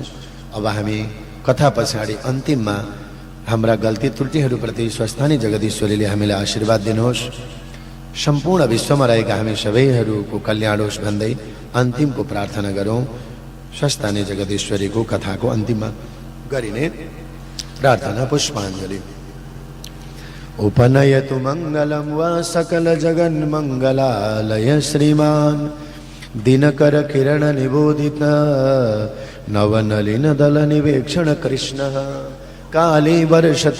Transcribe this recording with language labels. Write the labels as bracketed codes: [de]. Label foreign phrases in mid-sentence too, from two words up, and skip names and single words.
[ne] अब हामी कथा पछाडि अन्तिममा हाम्रा गल्ती त्रुटिहरूप्रति स्वस्थानी जगदीश्वरीले हामीलाई आशीर्वाद दिनुहोस्। सम्पूर्ण विश्वमा रहेका हामी सबैहरूको कल्याण होस् भन्दै अन्तिमको प्रार्थना गरौँ। स्वस्थानी जगदीश्वरीको कथाको अन्तिममा गरिने प्रार्थना पुष्पाञ्जलि। [sa] उपनयतु मङ्गलं वा सकल जगन्मङ्गलालय श्रीमान् दिनकर किरण निबोधित नवनलिन दल निवेक्षण कृष्णः काले वर्षतु